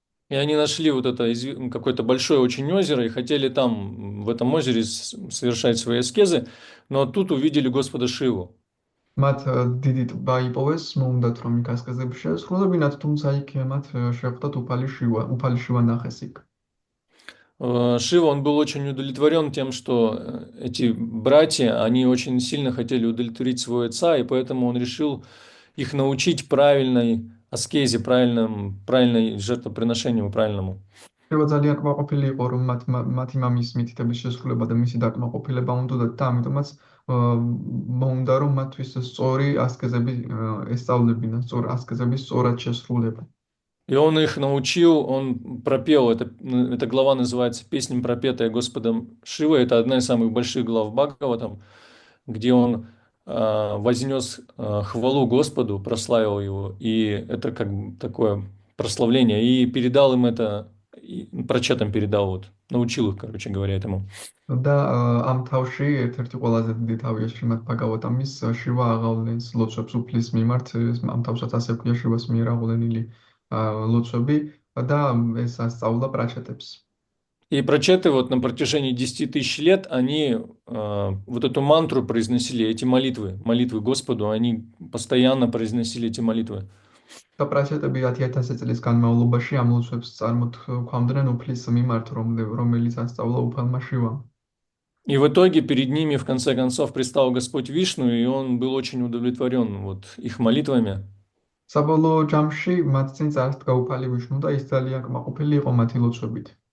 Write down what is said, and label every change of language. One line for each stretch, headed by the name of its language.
Russian: И они нашли вот это какое-то большое очень озеро и хотели там, в этом озере, совершать свои аскезы, но тут увидели Господа Шиву.
Georgian: მათ დიდი ტბა იპოვეს, მოუნდათ რომ იქ ასკეზები შეესრულებინათ, თუმცა იქ მათ შეხვდათ უფალი შივა ნახეს იქ.
Russian: Шива, он был очень удовлетворен тем, что эти братья, они очень сильно хотели удовлетворить своего отца, и поэтому он решил их научить правильной аскезе, правильной жертвоприношению, правильному.
Georgian: შივა ძალიან კმაყოფილი იყო, რომ მათი მამის მითითების შესრულება და მისი დაკმაყოფილება უნდოდათ და ამიტომაც მოუნდა რომ მათთვის სწორი ასკეზები ესწავლებინათ, სწორ ასკეზების სწორად შესრულება.
Russian: И он их научил, он пропел, эта глава называется «Песня, пропетая Господом Шивой». Это одна из самых больших глав Бхагаватам, где он вознес хвалу Господу, прославил его. И это как бы такое прославление. И передал им это, прочетам передал, вот, научил их, короче говоря, этому.
Georgian: და ამ თავში ერთ-ერთი ყველაზე დიდი თავია შრიმად ბაგავატამის შივა აღავლენს ლოცვებს უფლის მიმართ, ამ თავსაც ასე ქვია შივას მიერ აღვლენილი ლოცვები და ეს ასწავლა პრაჩეტებს.
Russian: И прочеты вот на протяжении 10 тысяч лет, они вот эту мантру произносили, эти молитвы Господу, они постоянно произносили эти молитвы.
Georgian: და პრაჩეტები 10,000 წლის განმავლობაში ამ ლოცვებს წარმოთქვამდნენ უფლის მიმართ, რომელიც ასწავლა უფალმა შივამ.
Russian: И в итоге перед ними в конце концов предстал Господь Вишну, и он был очень удовлетворен вот их молитвами.
Georgian: საბოლოო ჯამში მათ წინ წარსდგა უფალი ვიშნუ და ის ძალიან კმაყოფილი იყო მათი ლოცვებით.